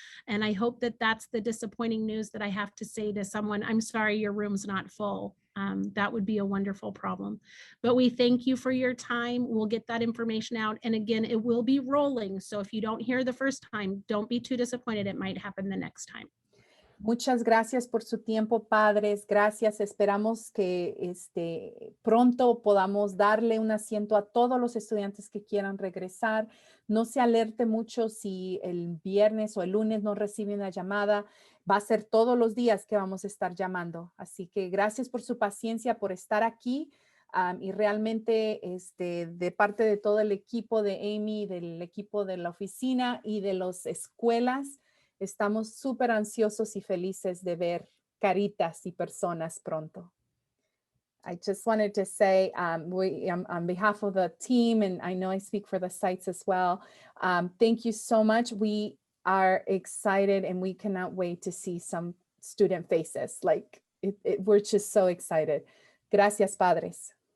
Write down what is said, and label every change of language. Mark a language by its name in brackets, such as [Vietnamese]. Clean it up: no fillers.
[English] And I hope that that's the disappointing news that I have to say to someone, I'm sorry, your room's not full. That would be a wonderful problem. But we thank you for your time. We'll get that information out. And again, it will be rolling. So if you don't hear the first time, don't be too disappointed. It might happen the next time. [Spanish] Muchas gracias por su tiempo, padres. Gracias. Esperamos que pronto podamos darle un asiento a todos los estudiantes que quieran regresar. No se alerte mucho si el viernes o el lunes no recibe una llamada. Va a ser todos los días que vamos a estar llamando. Así que gracias por su paciencia, por estar aquí. Y realmente de parte de todo el equipo de Amy, del equipo de la oficina y de las escuelas, estamos súper ansiosos y felices de ver caritas y personas pronto. [English] I just wanted to say, on behalf of the team, and I know I speak for the sites as well, thank you so much. We are excited and we cannot wait to see some student faces. Like, we're just so excited. [Spanish] Gracias, padres.